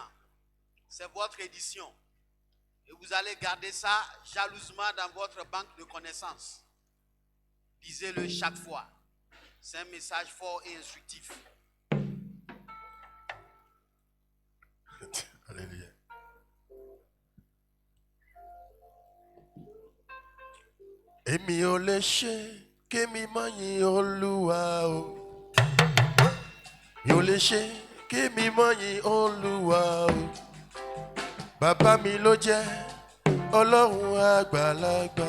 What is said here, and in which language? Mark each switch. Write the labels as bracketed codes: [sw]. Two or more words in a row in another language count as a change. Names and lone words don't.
[fr] C'est votre édition. Et vous allez garder ça jalousement dans votre banque de connaissances. Lisez-le chaque fois. C'est un message fort et instructif. Alléluia. [yo] Èmi ò lè ṣe kémi má yìn Olúwa o. Mi ò lè ṣe kémi má yìn Olúwa o. Bàbá mi ló jẹ́ Ọlọ́run àgbàlagbà.